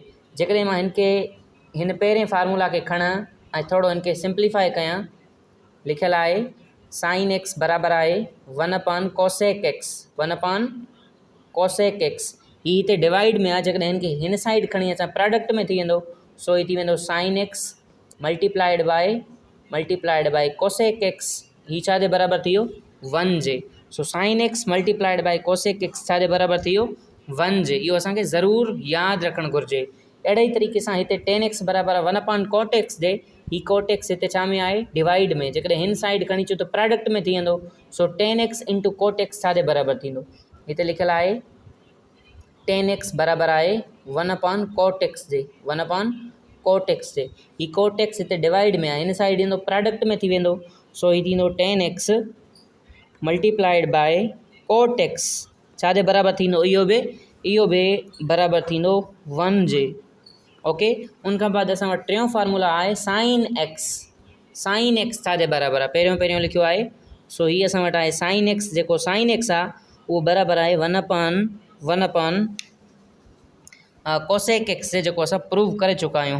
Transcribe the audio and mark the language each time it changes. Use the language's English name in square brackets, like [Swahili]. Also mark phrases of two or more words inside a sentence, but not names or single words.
[Sindhi] जेकॾहिं मां हिन पहिरें फार्मूला खे खणां ऐं थोरो हिनखे सिंप्लीफाई कयां, लिखियलु आहे [English] sine x [Sindhi] बराबरि आहे 1/, [English] cosec x [Sindhi] 1/, [English] cosec x. [Sindhi] हीउ हिते डिवाइड में आहे, जेकॾहिं हिनखे हिन साइड खणी अचां प्रोडक्ट में थी वेंदो। [English] सो [Sindhi] हीउ थी वेंदो [English] sine x multiplied by cosec x. [Sindhi] हीउ छाजे बराबरि थी वियो 1 जे। [English] so sine x multiplied by cosec x [Sindhi] छाजे बराबरि थी वियो 1 जे। इहो असांखे ज़रूरु यादि रखणु घुरिजे। अहिड़े ई तरीक़े सां हिते [English] tan x [Sindhi] बराबरि आहे 1/, [English] cot x [Sindhi] जे। हीउ [English] cot x [Sindhi] हिते छा में आहे? डिवाइड में। जेकॾहिं हिन साइड खणी अचूं त प्रोडक्ट में थी वेंदो। [English] so tan x into cot x [Sindhi] छाजे बराबरि थींदो? हिते लिखियलु आहे [English] tan x [Sindhi] बराबरि आहे 1/, [English] cot x [Sindhi] जे 1/, [English] cot x [Sindhi] जे। हीउ [English] cot x [Sindhi] हिते डिवाइड में आहे, हिन साइड ईंदो प्रोडक्ट में थी वेंदो। [English] सो [Sindhi] हीउ थींदो [English] tan x multiplied by cot x [Sindhi] छाजे बराबरि थींदो? इहो बि बराबरि थींदो 1 जे। ओके, उनखां बाद असां वटि टियों फार्मूला आहे [English] sine x. sine x [Sindhi] छाजे बराबरि आहे? पहिरियों लिखियो आहे। सो हीअ असां वटि आहे [English] sine x. [Sindhi] जेको [English] sine x [Sindhi] आहे उहो बराबरि आहे 1/, [English] cosec x [Sindhi] जे, जेको असां प्रूव करे चुका आहियूं।